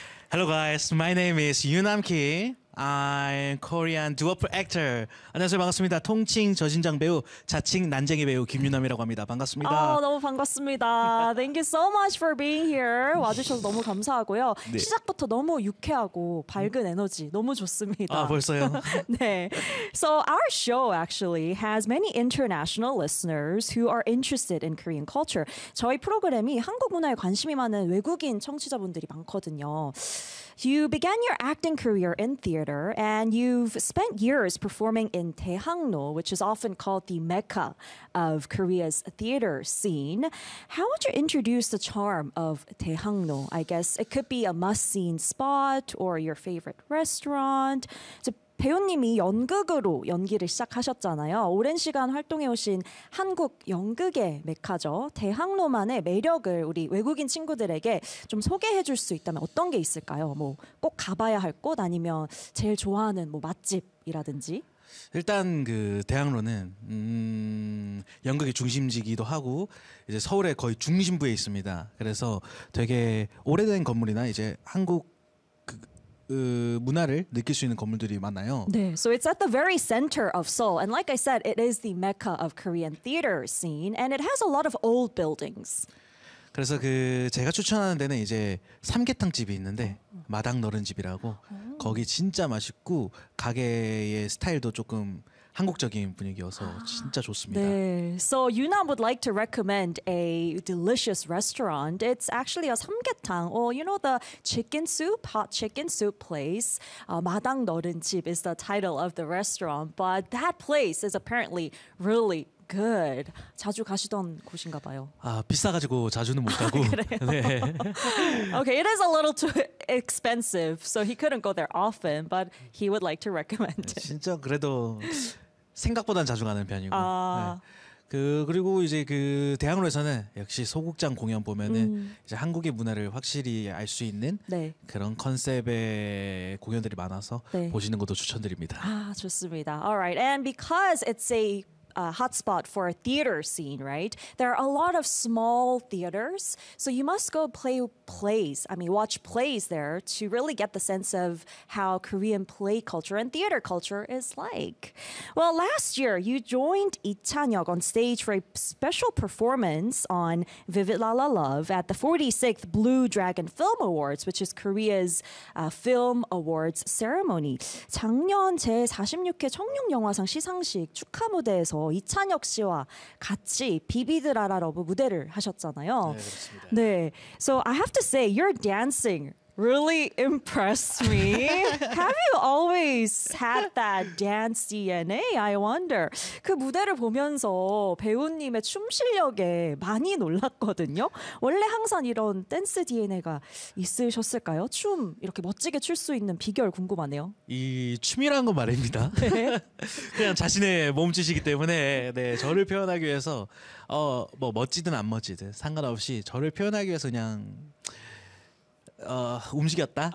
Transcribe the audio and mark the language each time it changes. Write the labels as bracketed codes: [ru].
[en] Hello guys, my name is Yoo-nam Ki. I'm Korean duop actor. [ko] 안녕하세요. 반갑습니다. 통칭 저신장 배우, 자칭 난쟁이 배우 김유남이라고 합니다. 반갑습니다. 아, 너무 반갑습니다. [en] Thank you so much for being here. [ko] 와주셔서 너무 감사하고요. 네. 시작부터 너무 유쾌하고 밝은 에너지 너무 좋습니다. 아, 벌써요? 네. [en] So our show actually has many international listeners who are interested in Korean culture. [ko] 저희 프로그램이 한국 문화에 관심이 많은 외국인 청취자분들이 많거든요. [en] You began your acting career in theater, and you've spent years performing in Daehangno, which is often called the Mecca of Korea's theater scene. How would you introduce the charm of Daehangno? I guess it could be a must-see spot or your favorite restaurant. [ko] 배우님이 연극으로 연기를 시작하셨잖아요. 오랜 시간 활동해오신 한국 연극의 메카죠. 대학로만의 매력을 우리 외국인 친구들에게 좀 소개해줄 수 있다면 어떤 게 있을까요? 뭐 꼭 가봐야 할 곳 아니면 제일 좋아하는 뭐 맛집이라든지. 일단 그 대학로는 연극의 중심지기도 하고 이제 서울의 거의 중심부에 있습니다. 그래서 되게 오래된 건물이나 이제 한국 문화를 느낄 수 있는 건물들이 많아요. [en] 네, so it's at the very center of Seoul, and like I said, it is the mecca of Korean theater scene, and it has a lot of old buildings. [ko] 그래서 그 제가 추천하는 데는 이제 삼계탕 집이 있는데 마당너른 집이라고 거기 진짜 맛있고 가게의 스타일도 조금 한국적인 분위기여서 진짜 좋습니다. 네. [en] So Yoo-nam would like to recommend a delicious restaurant. It's actually a samgyetang, or you know the chicken soup, hot chicken soup place. 마당 너른 집 is the title of the restaurant, but that place is apparently really good. [ko] 자주 가시던 곳인가 봐요. 아, 비싸가지고 자주는 못 가고. 네. [en] Okay, it is a little too expensive, so he couldn't go there often, but he would like to recommend it. [ko] 진짜 그래도 생각보다는 자주 가는 편이고. 아... 네. 그리고 이제 그 대학로에서는 역시 소극장 공연 보면은 이제 한국의 문화를 확실히 알 수 있는 네. 그런 컨셉의 공연들이 많아서 네. 보시는 것도 추천드립니다. 아, 좋습니다. [en] Alright, and because it's a hotspot for a theater scene, right? There are a lot of small theaters, so you must go play plays, I mean, watch plays there to really get the sense of how Korean play culture and theater culture is like. Well, last year, you joined Lee Chan-hyuk on stage for a special performance on Vivid La La Love at the 46th Blue Dragon Film Awards, which is Korea's film awards ceremony. [ko] 작년 제46회 청룡 영화상 시상식 축하 무대에서 이찬혁 씨와 같이 비비드라라러브 무대를 하셨잖아요. 네, 네. [en] So I have to say your dancing really impressed me. Have you always had that dance DNA? I wonder. [ko] 그 무대를 보면서 배우님의 춤 실력에 많이 놀랐거든요. 원래 항상 이런 댄스 DNA가 있으셨을까요? 춤 이렇게 멋지게 출 수 있는 비결 궁금하네요. 이 춤이라는 건 말입니다. 그냥 자신의 몸짓이기 때문에 네, 저를 표현하기 위해서 뭐 멋지든 안 멋지든 상관없이 저를 표현하기 위해서 그냥 움직였다.